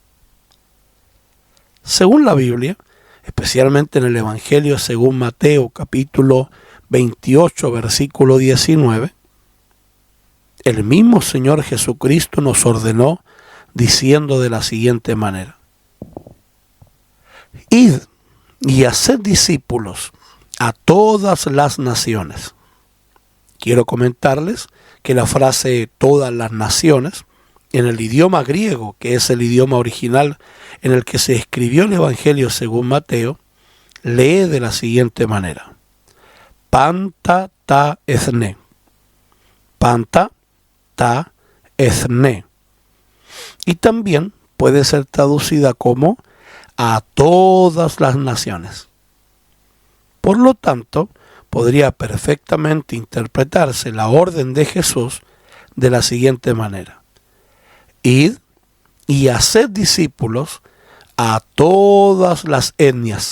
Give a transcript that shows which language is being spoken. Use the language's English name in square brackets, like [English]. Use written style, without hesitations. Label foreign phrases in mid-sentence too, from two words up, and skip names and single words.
[Spanish] Según la Biblia, especialmente en el Evangelio según Mateo capítulo 28 versículo 19, el mismo Señor Jesucristo nos ordenó diciendo de la siguiente manera: Id y haced discípulos a todas las naciones. Quiero comentarles que la frase todas las naciones, en el idioma griego, que es el idioma original en el que se escribió el Evangelio según Mateo, lee de la siguiente manera: [Greek] Panta ta ethne. Panta ta ethne. [Spanish] Y también puede ser traducida como a todas las naciones. Por lo tanto, podría perfectamente interpretarse la orden de Jesús de la siguiente manera: Id y haced discípulos a todas las etnias.